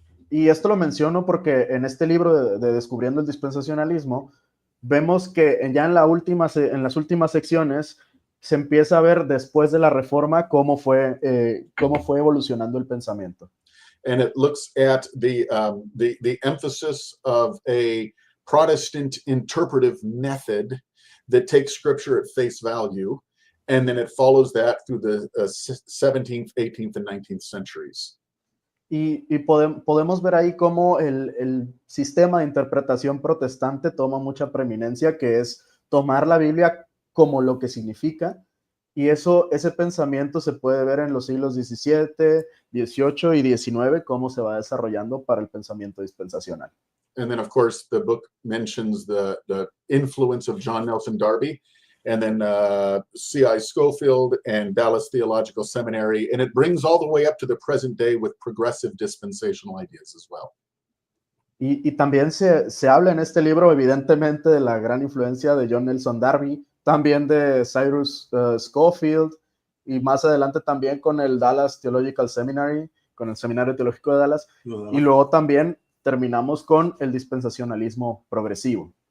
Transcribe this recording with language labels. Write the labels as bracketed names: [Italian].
[Spanish] Y esto lo menciono porque en este libro de Descubriendo el Dispensacionalismo, vemos que ya en las últimas secciones se empieza a ver después de la Reforma cómo fue evolucionando el pensamiento. [English] And it looks at the emphasis of a Protestant interpretive method that takes scripture at face value, and then it follows that through the 17th, 18th, and 19th centuries. [Spanish] Y podemos ver ahí cómo el sistema de interpretación protestante toma mucha preeminencia, que es tomar la Biblia como lo que significa. Y ese pensamiento se puede ver en los siglos XVII, XVIII y XIX, cómo se va desarrollando para el pensamiento dispensacional. [English] And then, of course, the book mentions the influence of John Nelson Darby, and then C.I. Schofield and Dallas Theological Seminary, and it brings all the way up to the present day with progressive dispensational ideas as well. [Spanish] Y también se habla en este libro, evidentemente, de la gran influencia de John Nelson Darby, también de Cyrus Schofield, y más adelante también con el Dallas Theological Seminary, con el Seminario Teológico de Dallas, y luego también terminamos con el dispensacionalismo progresivo.